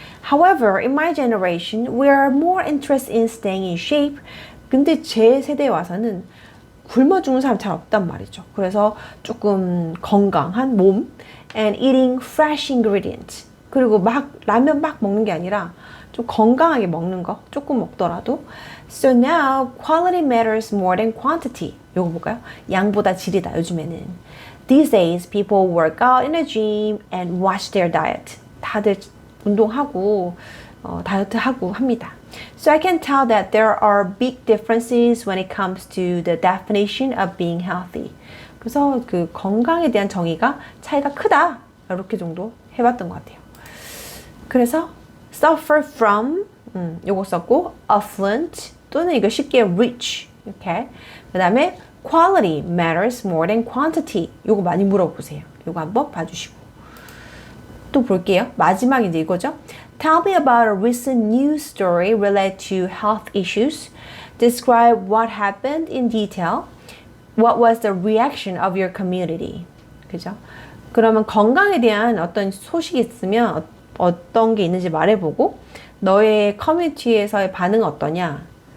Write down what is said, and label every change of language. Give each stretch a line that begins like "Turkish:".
English: However, in my generation, we are more interested in staying in shape.
Korean: 근데 제 세대에 와서는 굶어 죽는 사람 잘 없단 말이죠. 그래서 조금 건강한 몸
English: and eating fresh ingredients.
Korean: 그리고 막 라면 막 먹는 게 아니라 좀 건강하게 먹는 거 조금 먹더라도.
English: So now quality matters more than quantity.
Korean: 요거 볼까요? 양보다 질이다 요즘에는.
English: These days people work out in a gym and watch their diet.
Korean: 다들 운동하고 다이어트하고 합니다.
English: So I can tell that there are big differences when it comes to the definition of being healthy.
Korean: 그래서 그 건강에 대한 정의가 차이가 크다. 이렇게 정도 해봤던 것 같아요. 그래서 suffer from 요거 썼고 affluent 또는 이거 쉽게 rich 이렇게.
English: 그 다음에 quality matters more than quantity.
Korean: 요거 많이 물어보세요. 요거 한번 봐주시고. 또 볼게요. 마지막 이제 이거죠.
English: Tell me about a recent news story related to health issues. Describe what happened in detail. What was the reaction of your community?
Korean: 그죠? 그러면 건강에 대한 어떤 소식이 있으면 어떤 게 있는지 말해보고 너의 커뮤니티에서의 반응은 어떠냐?